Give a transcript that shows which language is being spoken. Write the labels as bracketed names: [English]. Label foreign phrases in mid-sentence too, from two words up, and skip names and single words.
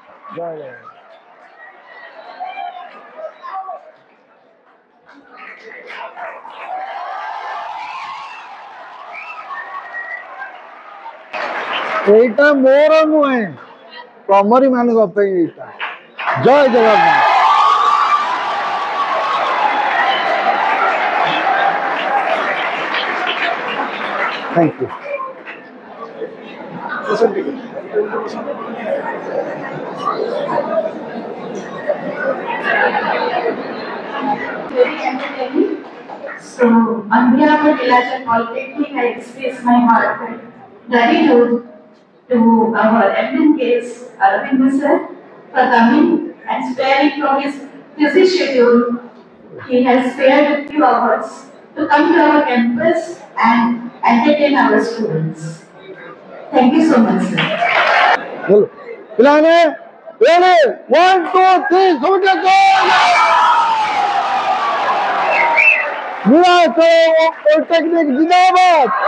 [Odia] ଜୟ ଜୟ। এইটা ମୋର ନୁହେଁ, ତମରି ମାନଙ୍କ ପାଇଁ ଏଇଟା। ଜୟ ଜଗନ୍ନାଥ। [English] Thank you. Very entertaining. So, on behalf of Nilachal Polytechnic, I express my heartfelt gratitude to our eminent guest, Aravind sir, for coming and sparing from his busy schedule. He has spared a few hours to come to our campus and entertain our students. Thank you so much, sir. [Hindi] बोलो पिलाने रेडी 1 2 3 समझ गए। नीलाचल पॉलिटेक्निक जिंदाबाद।